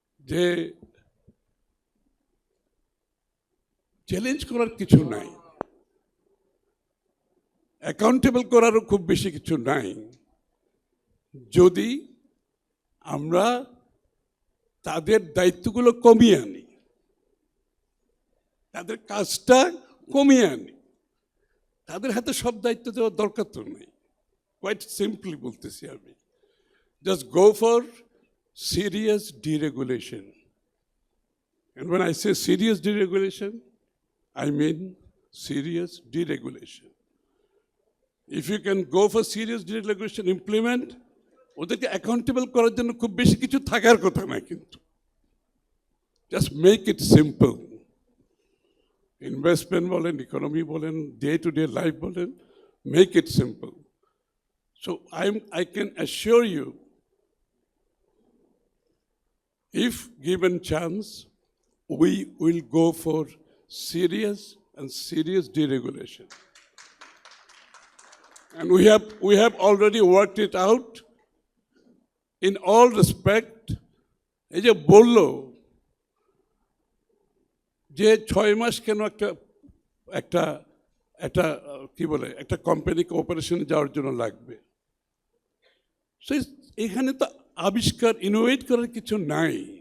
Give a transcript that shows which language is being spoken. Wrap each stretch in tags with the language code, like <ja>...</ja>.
<bn>যে চ্যালেঞ্জ করার কিছু নাই, অ্যাকাউন্টেবল করারও খুব বেশি কিছু নাই, যদি আমরা তাদের দায়িত্বগুলো কমিয়ে আনি, তাদের কাজটা কমিয়ে আনি, তাদের হাতে সব দায়িত্ব দেওয়ার দরকার তো নেই।</bn> <en>quite simply</en> <bn>বলতেছি আমি,</bn> <en>Just go for serious deregulation. And when I say serious deregulation, I mean serious deregulation. If you can go for serious deregulation, implement,</en> <bn>ওদেরকে অ্যাকাউন্টেবল করার জন্য খুব বেশি কিছু থাকার কথা না, কিন্তু</bn> <en>Just make it simple.</en> <bn>Investment বলেন, ইকোনমি বলেন, ডে টু ডে লাইফ বলেন,</bn> <en>Make it simple. So I can assure you, if given chance, we will go for serious deregulation. And we have already worked it out in all respect.</en> <bn>এই যে বলল যে 6 মাস কেন একটা কি বলে একটা কোম্পানিকে অপারেশনে যাওয়ার জন্য লাগবে, সো এখানে তো আবিষ্কার ইনোভেট করার কিছু নাই।</bn>